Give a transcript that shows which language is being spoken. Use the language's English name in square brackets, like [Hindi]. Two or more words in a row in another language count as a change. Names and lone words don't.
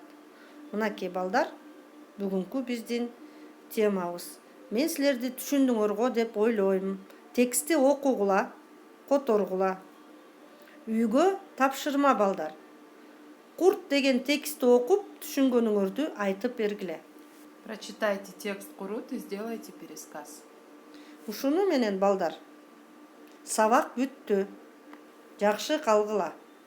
[Kyrgyz] Мынакей балдар, бүгүнкү биздин темабыз. Мен силерди түшүндүңөргө деп ойлойм. Текстти окугула, которгула. Үйгө тапшырма балдар. Курт деген текстти окуп, түшүнгөнүңөрдү айтып бергиле. [Russian] Прочитайте текст курут и сделайте пересказ. [Kyrgyz] Ушуну менен балдар. Сабак бүттү. Жакшы калгыла.